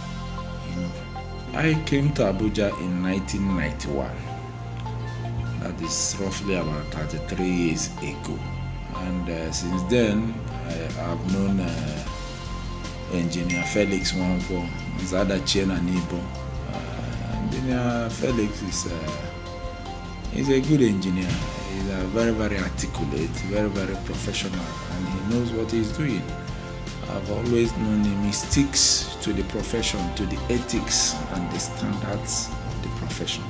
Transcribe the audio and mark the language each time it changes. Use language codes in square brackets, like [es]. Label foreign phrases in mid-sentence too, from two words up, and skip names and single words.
[en] I came to Abuja in 1991. That is roughly about 33 years ago. And since then, I have known Engr.Felix Nwankwo, his other chain and Nibo. Engr.Felix is a good engineer. He's very, very articulate, very, very professional, and he knows what he's doing. I've always known him. He sticks to the profession, to the ethics and the standards of the profession.